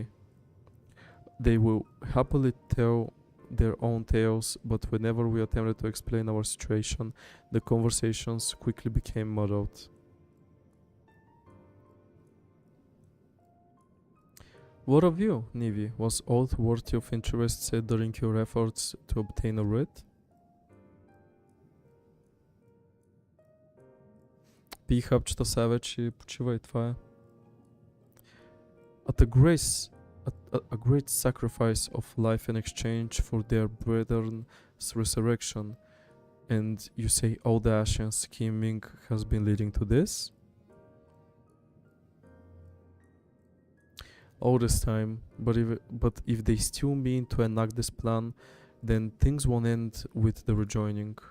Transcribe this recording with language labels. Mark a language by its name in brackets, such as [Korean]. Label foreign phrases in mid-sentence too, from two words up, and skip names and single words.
[English] They will happily tell their own tales, but whenever we attempted to explain our situation, the conversations quickly became muddled. What of you, Nivi? Was aught worthy of interest said during your efforts to obtain a writ? [Bulgarian] Пий хапчета сега вече и почивай, това е. [English] At a great sacrifice of life in exchange for their brethren's resurrection, and you say all the Ashen scheming has been leading to this? All this time, but if they still mean to enact this plan, then things won't end with the rejoining.